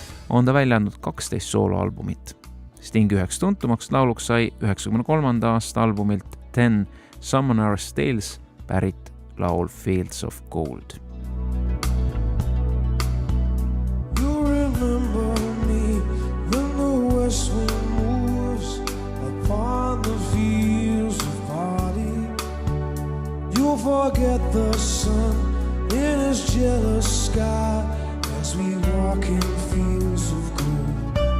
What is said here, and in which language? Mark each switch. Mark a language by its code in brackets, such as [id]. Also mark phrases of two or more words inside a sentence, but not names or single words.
[et] on ta välja andnud 12 sooloalbumit. Sting üheks tuntumaks lauluks sai 1993. aasta albumilt 10 Summoner's Tales pärit laul Fields of Gold. [en] You remember me when the west wind moves upon the fields of barley. You'll forget the sun in his jealous sky as we walk in fields of gold.